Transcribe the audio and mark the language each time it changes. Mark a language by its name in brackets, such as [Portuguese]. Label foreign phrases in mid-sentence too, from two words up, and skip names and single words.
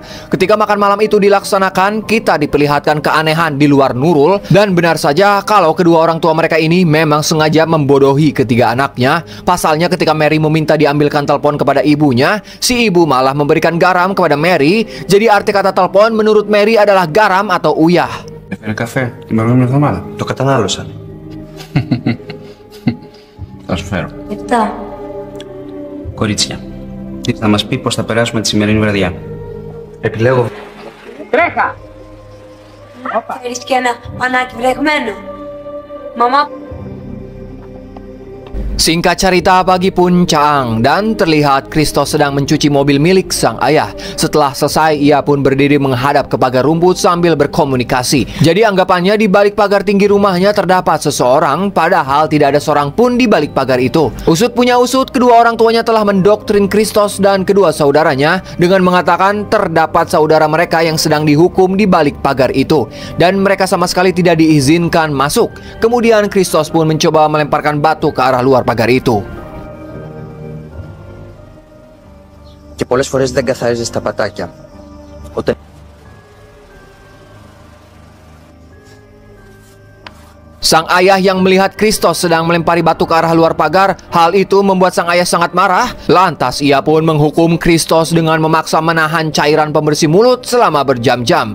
[Indonesian] Ketika makan malam itu dilaksanakan, kita diperlihatkan keanehan di luar Nurul. Dan benar saja kalau kedua orang tua mereka ini memang sengaja membodohi ketiga anaknya. Pasalnya ketika Mary meminta diambilkan telepon kepada ibunya, si ibu malah memberikan garam kepada Mary. Jadi arti kata telepon menurut Mary adalah garam atau uyah. [Greek] Έφερε καφέ την προηγούμενη εβδομάδα. Το κατανάλωσα. Θα σου φέρω. Επτά. Κορίτσια, θα μας πει πώς θα περάσουμε τη σημερινή βραδιά. Επιλέγω. Τρέχα! Θέλεις και ένα πανάκι βρεγμένο. Μαμά. [Indonesian] Singkat cerita, pagi pun caang dan terlihat Christos sedang mencuci mobil milik sang ayah. Setelah selesai, ia pun berdiri menghadap ke pagar rumput sambil berkomunikasi. Jadi anggapannya di balik pagar tinggi rumahnya terdapat seseorang, padahal tidak ada seorang pun di balik pagar itu. Usut punya usut, kedua orang tuanya telah mendoktrin Christos dan kedua saudaranya dengan mengatakan terdapat saudara mereka yang sedang dihukum di balik pagar itu. Dan mereka sama sekali tidak diizinkan masuk. Kemudian Christos pun mencoba melemparkan batu ke arah luar pagar itu. [Greek] Και πολλές φορές δεν καθαρίζεις τα πατάκια. Όταν... [Indonesian] Sang ayah yang melihat Christos sedang melempari batu ke arah luar pagar, hal itu membuat sang ayah sangat marah. Lantas ia pun menghukum Christos dengan memaksa menahan cairan pembersih mulut selama berjam-jam.